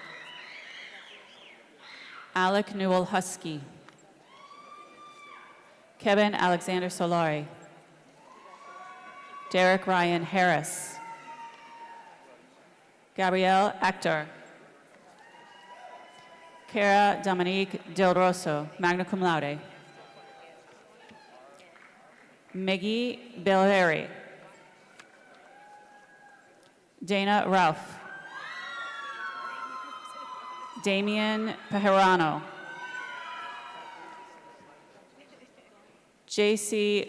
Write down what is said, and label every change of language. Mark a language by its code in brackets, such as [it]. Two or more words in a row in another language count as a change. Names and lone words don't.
[en] Alec Newell Husky. Kevin Alexander Solari. Derek Ryan Harris. Gabrielle Actor. Cara Dominique Del Rosso, [la] magna cum laude. [en] Maggie Belleri. Dana Ralph. Damian Pajarano. J.C.